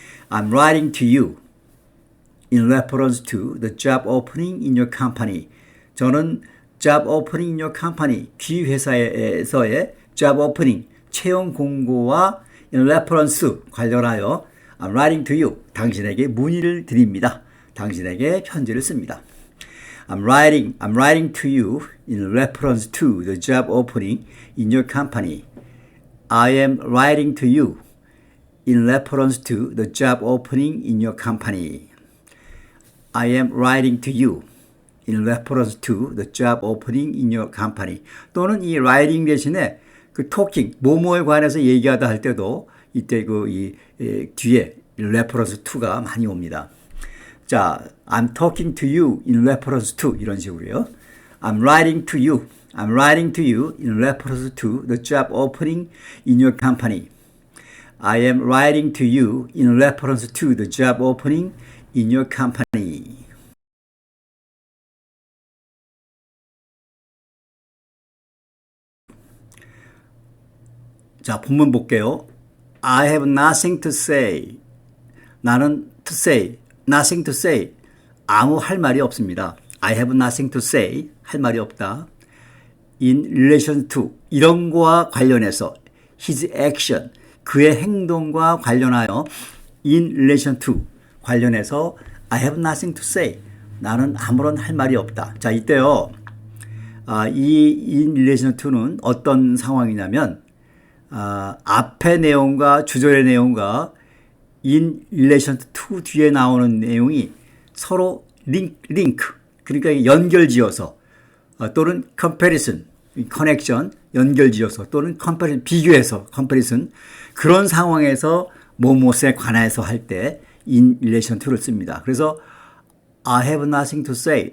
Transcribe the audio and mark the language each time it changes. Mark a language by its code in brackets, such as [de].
[en] I'm writing to you in reference to the job opening in your company. [ko] 저는 [en] job opening in your company, [ko] 귀 회사에서의 [en] job opening, [ko] 채용 공고와 [en] in reference [ko] 관련하여 [en] I'm writing to you, [ko] 당신에게 문의를 드립니다. 당신에게 편지를 씁니다. [en] I'm writing to you in reference to the job opening in your company. I am writing to you in reference to the job opening in your company. I am writing to you in reference to the job opening in your company. [ko] 또는 이 writing 대신에 그 talking, 뭐뭐에 관해서 얘기하다 할 때도 이때 뒤에 reference to가 많이 옵니다. [en] 자, I'm talking to you in reference to 이런 식으로요. I'm writing to you in reference to the job opening in your company. I am writing to you in reference to the job opening in your company. 자, 본문 볼게요. I have nothing to say. [ko] 나는 [en] to say, nothing to say. [ko] 아무 할 말이 없습니다. [en] I have nothing to say. [ko] 할 말이 없다. [en] In relation to, [ko] 이런 거와 관련해서 [en] his action, [ko] 그의 행동과 관련하여 [en] in relation to, [ko] 관련해서 [en] I have nothing to say. [ko] 나는 아무런 할 말이 없다. 자, 이때요. 이 in relation to는 어떤 상황이냐면 앞의 내용과 주절의 내용과 in relation to 뒤에 나오는 내용이 서로 링크 그러니까 연결지어서 또는 comparison, connection, 연결지어서 또는 comparison, 비교해서 comparison 그런 상황에서 뭐뭇에 관해서 할 때 in relation to를 씁니다. 그래서 [en] I have nothing to say.